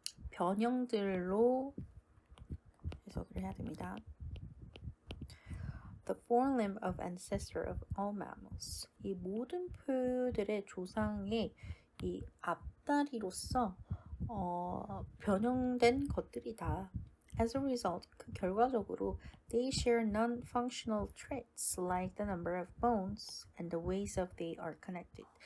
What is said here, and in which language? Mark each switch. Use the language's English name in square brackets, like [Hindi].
[Korean] 변형들로 해석을 해야 됩니다. [English] The forelimb of ancestor of all mammals. [Korean] 이 모든 포유들의 조상의 이 앞다리로서 변형된 것들이다. [English] As a result, [Korean] 그 결과적으로 [English] they share non-functional traits like the number of bones and the ways of they are connected.